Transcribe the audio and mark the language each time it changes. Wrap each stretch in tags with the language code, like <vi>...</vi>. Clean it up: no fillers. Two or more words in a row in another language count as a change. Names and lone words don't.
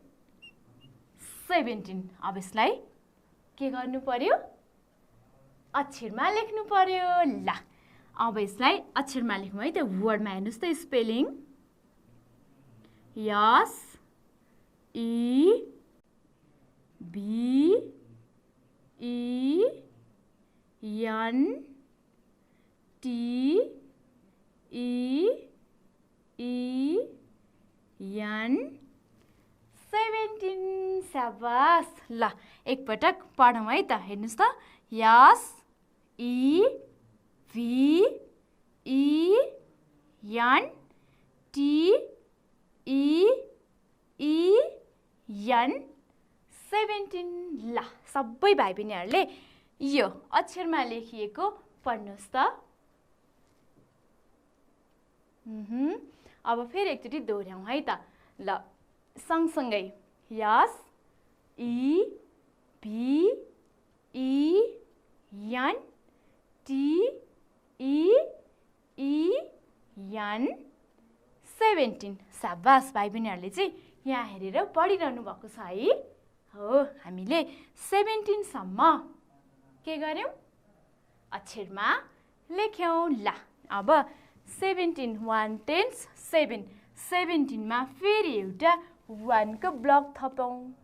<ne>17 अब यसलाई के गर्नु पर्यो अक्षरमा लेख्नु पर्यो ल अब यसलाई अक्षरमा लेखौँ है त वर्डमा हेर्नुस् त स्पेलिङ</ne> <en>S E B E N T E N</en> <ne>17 स्याबास ल एकपटक पढौँ है त हेर्नुस् त</ne> <en>S E V E N T E N</en> <ne>17 ल सबै भाइ बहिनीहरूले यो अक्षरमा लेखिएको पढ्नुस् त अब फेरि एकचोटि दोहोर्याउँ है त ल सँगसँगै</ne> <en>S E V E N T E N</en> <ne>17 स्याबास भाइ बहिनीहरूले चाहिँ यहाँ हेरेर पढिरहनु भएको छ है हो हामीले 17 सम्म के गर्यौं अक्षरमा लेख्यौं ल अब 17 1 10 7 17 मा फेरि एउटा 1 को ब्लक थपौं</ne>